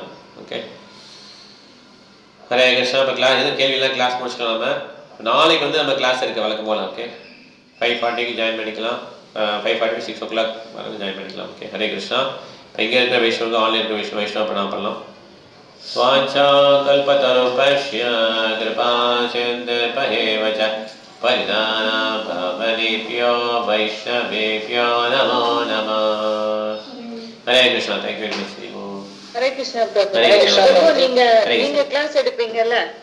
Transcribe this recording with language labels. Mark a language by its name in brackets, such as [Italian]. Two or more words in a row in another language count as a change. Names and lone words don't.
[Tamil] ஓகே, ஹரே கிருஷ்ணா. இப்போ கிளாஸ் எதுவும் கேள்வியெல்லாம் கிளாஸ் முடிச்சுக்கலாம. நாளைக்கு வந்து நம்ம கிளாஸ் இருக்குது வழக்கம் போகலாம். ஓகே, 5:40க்கு ஜாயின் பண்ணிக்கலாம், 5:40 6 o'clock வரைக்கும் ஜாயின் பண்ணிக்கலாம். ஓகே, ஹரே கிருஷ்ணா. இப்போ இங்கே இருக்கிற வைஷ்ணவங்க ஆன்லைன் இருக்கிற வைஷ்ணவ பண்ணலாம் பண்ணலாம். [Sanskrit] स्वाचा कल्पतरुपश्य कृपा सिन्धुभ्येव च परिदाना भवनेभ्यो वैष्णवेभ्यो नमो नमः. हरे कृष्णा. [English] thank you very much. [Tamil] ஹரே கிருஷ்ணா பிரபு. நீங்க கிளாஸ் எடுப்பீங்கல்ல,